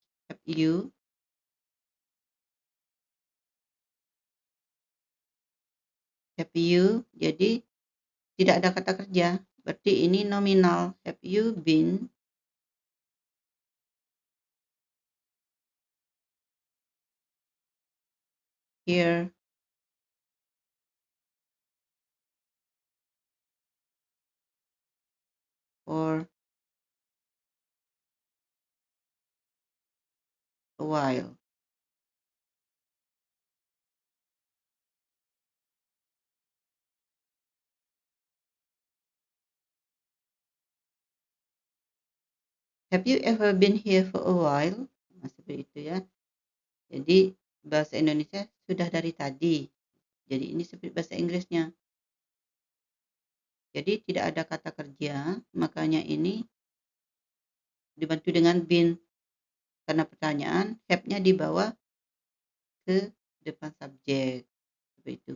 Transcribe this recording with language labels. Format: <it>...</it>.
<en>Have you. Have you.</en> <id>Jadi tidak ada kata kerja. Berarti ini nominal.</id> <en>Have you been here for a while? Have you ever been here for a while?</en> <id>Nah, seperti itu ya. Jadi bahasa Indonesia sudah dari tadi. Jadi ini seperti bahasa Inggrisnya. Jadi tidak ada kata kerja, makanya ini dibantu dengan been. Karena pertanyaan, have-nya dibawa ke depan subjek. Seperti itu.</id>